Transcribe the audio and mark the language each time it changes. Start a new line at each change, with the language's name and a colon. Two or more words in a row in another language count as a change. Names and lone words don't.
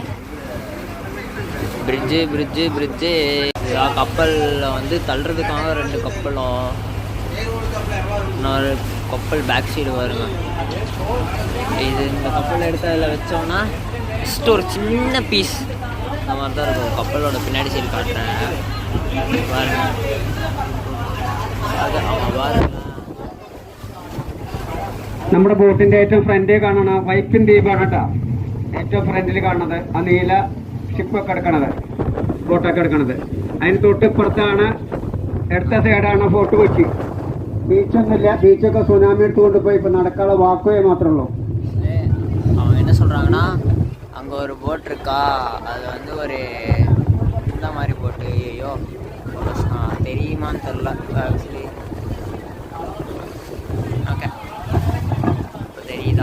Tamil: பிரிட்ஜு கப்பலில் வந்து தள்ளுறதுக்காக 2 கப்பலும், இன்னொரு கப்பல்
English: back side
Tamil: வருங்க. இது இந்த கப்பலை எடுத்து அதில் வச்சோன்னா ஜஸ்ட் ஒரு சின்ன பீஸ் இந்த மாதிரி தான் இருக்கும். கப்பலோட பின்னாடி சைடு காட்டுறேன் பாருங்க.
Malayalam: അത് നമ്മുടെ ബോട്ടിന്റെ ഏറ്റവും ഫ്രണ്ടിൽ കാണുന്ന വൈപ്പിൻ ദ്വീപാണ് കേട്ടോ. ഏറ്റവും ഫ്രണ്ടിൽ കാണുന്നത് ആ നീല ഷിപ്പൊക്കെ എടുക്കണത്, ബോട്ടൊക്കെ എടുക്കണത്. അതിന് തൊട്ടിപ്പുറത്താണ്, അടുത്ത സൈഡാണ് ഫോർട്ട് കൊച്ചി. ബീച്ചൊന്നുമില്ല. ബീച്ചൊക്കെ സുനാമി എടുത്ത് കൊണ്ടുപോയി. ഇപ്പൊ നടക്കാനുള്ള വാക്കുവേ മാത്രമേ ഉള്ളൂ.
Tamil: அவங்க என்ன சொல்றாங்கன்னா, அங்கே ஒரு போட் இருக்கா, அது வந்து ஒரு இந்த மாதிரி போட்டு, ஐயோ தெரியுமான்னு தெரில ஆக்சுவலி. ஓகே, இப்போ தெரியுதா?